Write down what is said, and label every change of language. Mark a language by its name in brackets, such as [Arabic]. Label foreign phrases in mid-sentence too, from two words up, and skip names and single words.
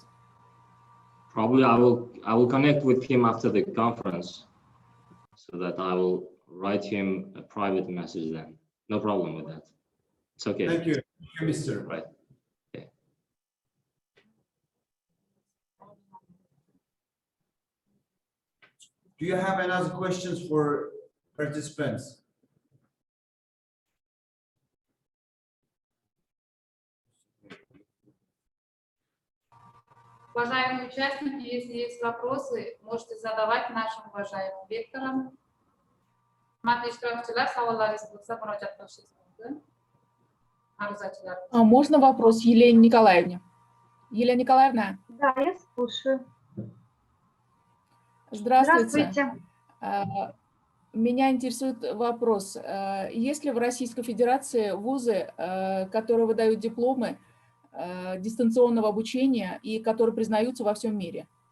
[English] Probably I will connect with him after the conference, so that I will write him a private message then. No problem with that. It's okay. Thank you, Mr. Right. Okay. Do you have any other questions for participants? [Russian] Уважаемые участники, если есть вопросы, можете задавать нашим уважаемым лекторам. [Uzbek] Hurmatli ishtirokchilar, savollaringiz bo'lsa murojaat qilishingiz mumkin. Ma'ruzachilar. [Russian] Можно вопрос Елене Николаевне? Елена Николаевна? Да, я слушаю. Здравствуйте. Здравствуйте. Меня интересует вопрос. Есть ли в Российской Федерации вузы, которые выдают дипломы дистанционного обучения и которые признаются во всем мире?